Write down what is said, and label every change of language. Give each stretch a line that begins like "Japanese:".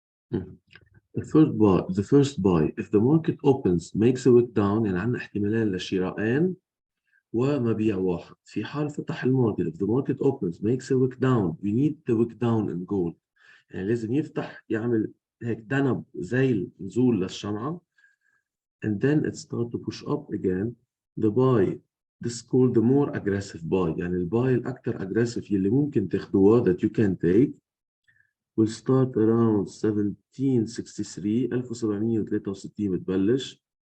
English: The first buy, if the market opens makes a wick down،
Arabic: يعني عندنا احتمالين لشرائين ومبيع واحد. في حال فتح الماركت،
English: if the market opens makes a wick down, we need the wick down in gold.
Arabic: يعني لازم يفتح يعمل هيك دنب زي نزول للشمعة.
English: And then it start to push up again. The buy, this is called the more aggressive buy.
Arabic: يعني الباي الأكثر
English: aggressive
Arabic: يلي ممكن تاخدوها
English: that you can take will start around 1763 1763
Arabic: بتبلش.